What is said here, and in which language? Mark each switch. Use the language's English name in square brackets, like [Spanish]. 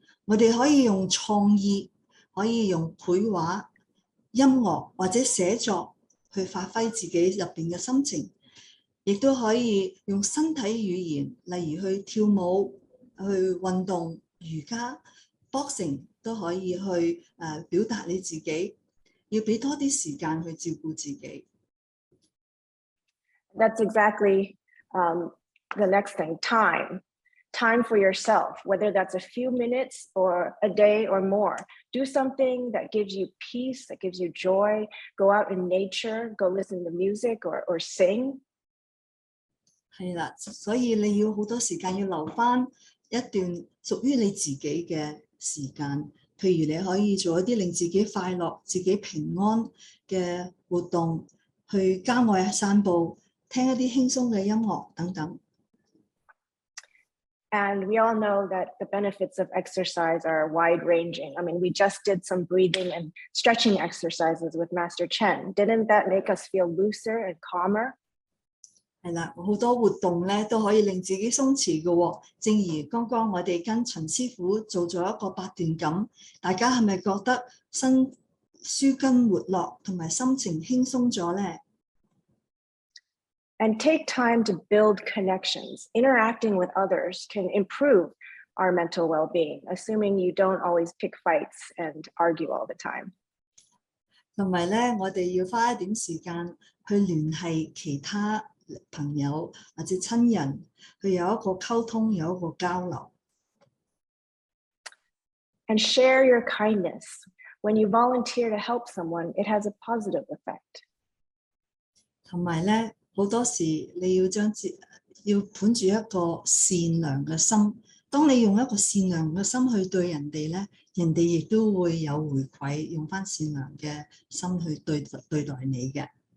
[Cantonese] 我哋可以用創意，可以用繪畫、音樂或者寫作去發揮自己入邊嘅心情，亦都可以用身體語言，例如去跳舞、去運動、瑜伽、boxing 都可以去表達你自己。要俾多啲時間去照顧自己。 [English] That's exactly the next thing, time. Time for yourself, whether that's a few minutes or a day or more. Do something that gives you peace, that gives you joy. Go out in nature, go listen to music or sing. [Cantonese] 係啦，所以你要好多時間要留返一段屬於你自己嘅時間。譬如你可以做一啲令自己快樂、自己平安嘅活動，去郊外散步，聽一啲輕鬆嘅音樂等等。 [English] And we all know that the benefits of exercise are wide-ranging. I mean, we just did some breathing and stretching exercises with Master Chen. Didn't that make us feel looser and calmer? [Cantonese] 係啦，好多活動咧都可以令自己鬆弛嘅喎。正如剛剛我哋跟秦師傅做咗一個八段錦，大家係咪覺得身舒筋活絡同埋心情輕鬆咗咧？ [English] And take time to build connections. Interacting with others can improve our mental well-being, assuming you don't always pick fights and argue all the time. [Cantonese] 同埋咧，我哋要花一點時間去聯繫其他朋友或者親人，去有一個溝通，有一個交流。 [English] And share your kindness. When you volunteer to help someone, it has a positive effect. [Cantonese] 同埋咧，好多時你要本住一個善良嘅心。當你用一個善良嘅心去對人哋咧，人哋亦都會有回饋，用返善良嘅心去對待你嘅。